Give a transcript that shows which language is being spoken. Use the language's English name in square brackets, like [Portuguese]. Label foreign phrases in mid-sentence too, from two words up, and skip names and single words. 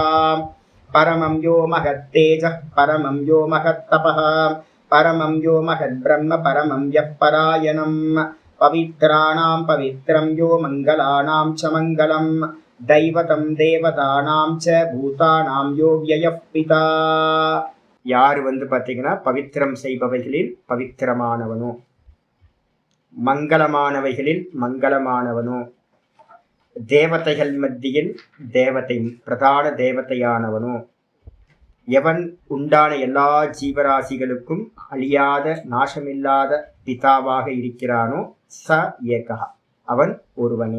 [Sanskrit] परमं यो महत्तेजः परमं यो महत्तपः परमं यो महद्ब्रह्म परमं यः परायणं पवित्राणां पवित्रं यो मङ्गलानां च मङ्गलं दैवतं देवतानां च भूतानां यो व्ययः पिता। [Tamil] யார் பார்த்தீங்கன்னா பவித்திரம் செய்பவைகளில் பவித்திரமானவனோ மங்களமானவைகளில் மங்களமானவனோ தேவதைகள் மத்தியில் தேவதை பிரதான தேவதையானவனோ எவன் உண்டான எல்லா ஜீவராசிகளுக்கும் அழியாத நாசமில்லாத பிதாவாக இருக்கிறானோ [Sanskrit] स एकः [Tamil] அவன் ஒருவனே.